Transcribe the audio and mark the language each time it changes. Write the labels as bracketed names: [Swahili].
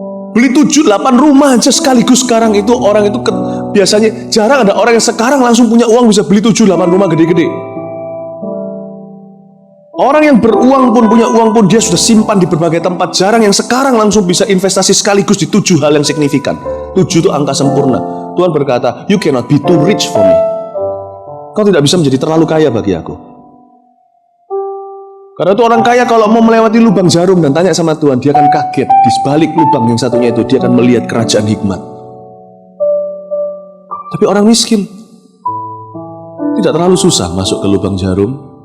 [Indonesian] Beli 7-8 rumah aja sekaligus sekarang itu, orang itu biasanya jarang ada orang yang sekarang langsung punya uang bisa beli 7-8 rumah gede-gede. Orang yang beruang pun, punya uang pun, dia sudah simpan di berbagai tempat. Jarang yang sekarang langsung bisa investasi sekaligus di 7 hal yang signifikan. 7 itu angka sempurna. Tuhan berkata, [English] you cannot be too rich for me. [Indonesian] Kau tidak bisa menjadi terlalu kaya bagi aku. Karena itu orang kaya kalau mau melewati lubang jarum dan tanya sama Tuhan, dia akan kaget. Di balik lubang yang satunya itu, dia akan melihat kerajaan hikmat. Tapi orang miskin tidak terlalu susah masuk ke lubang jarum.